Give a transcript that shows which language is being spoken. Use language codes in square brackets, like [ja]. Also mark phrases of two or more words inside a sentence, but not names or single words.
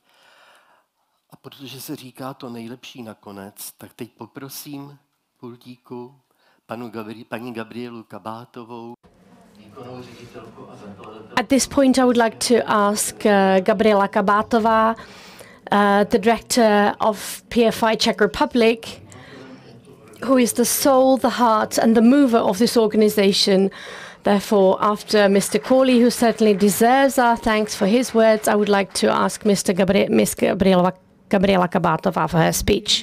[cs] A protože se říká to nejlepší nakonec, tak teď poprosím pultíku paní Gabrielu Kabátovou, výkonnou ředitelku a zakladatelku. [en] At this point, I would like to ask Gabriela Kabátová, the director of PFI Czech Republic, who is the soul, the heart, and the mover of this organization. Therefore, after Mr. Corley, who certainly deserves our thanks for his words, I would like to ask Miss Gabriela Kabátová for her speech.